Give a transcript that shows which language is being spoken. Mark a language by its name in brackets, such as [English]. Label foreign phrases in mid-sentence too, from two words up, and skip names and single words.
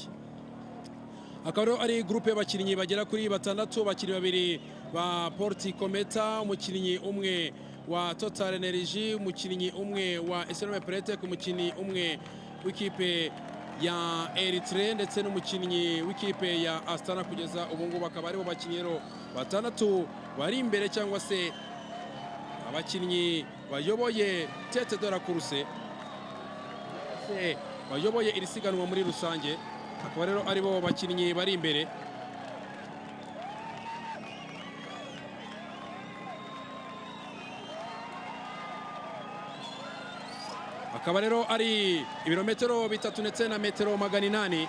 [Kinyarwanda] Akaba ari groupe y'abakinnyi bagera kuri batandatu, abakinnyi babiri ba Porti Cometa, umukinnyi umwe wa Total Energy, umukinnyi umwe wa SRM Pretec, umukinnyi umwe w'ikipe ya Eritrea ndetse n'umukinnyi w'ikipe ya Astana. Kugeza ubu ngubu akaba aribo bakinnyi batandatu bari imbere cyangwa se abakinnyi bayoboye [French] tete de la course, [Kinyarwanda] bayoboye iri siganwa muri rusange. Akaba rero aribo bakinnyi bari imbere. Akaba rero ari ibirometero 3 ndetse na metero 800.